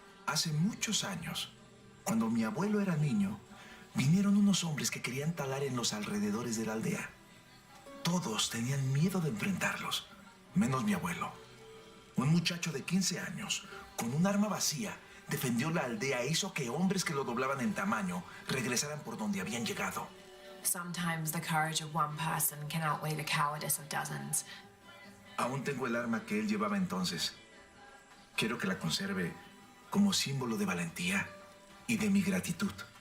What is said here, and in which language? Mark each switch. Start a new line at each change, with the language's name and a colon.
Spanish: Hace muchos años, cuando mi abuelo era niño, vinieron unos hombres que querían talar en los alrededores de la aldea. Todos tenían miedo de enfrentarlos, menos mi abuelo. Un muchacho de 15 años, con un arma vacía, defendió la aldea e hizo que hombres que lo doblaban en tamaño regresaran por donde habían llegado.
English: Sometimes the courage of one person can outweigh the cowardice of dozens.
Spanish: Aún tengo el arma que él llevaba entonces. Quiero que la conserve como símbolo de valentía y de mi gratitud.